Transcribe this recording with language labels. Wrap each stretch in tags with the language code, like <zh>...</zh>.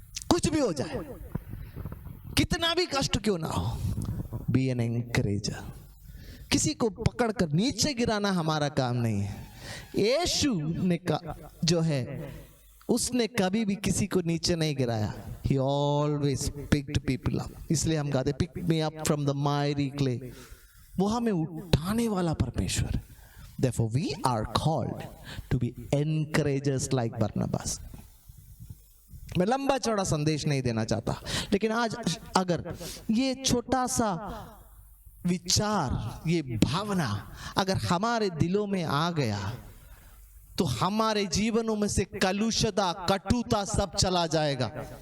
<hi>कुछ भी हो जाए, कितना भी कष्ट क्यों ना हो,</hi> <en>Be an encourager.</en> <hi>किसी को पकड़कर नीचे गिराना हमारा काम नहीं है। यीशु ने जो है, उसने कभी भी किसी को नीचे नहीं गिराया।</hi> <en>He always picked people up।</en> <hi>इसलिए हम कहते</hi> <en>pick me up from the miry clay।</en> <hi>वो हमें उठाने वाला परमेश्वर।</hi> <en>Therefore we are called to be encouragers like Barnabas।</en> <hi>मैं लंबा चौड़ा संदेश नहीं देना चाहता, लेकिन आज अगर ये छोटा सा विचार, ये भावना अगर हमारे दिलों में आ गया, तो हमारे जीवनों में से कलुषता, कटुता सब चला जाएगा।</hi>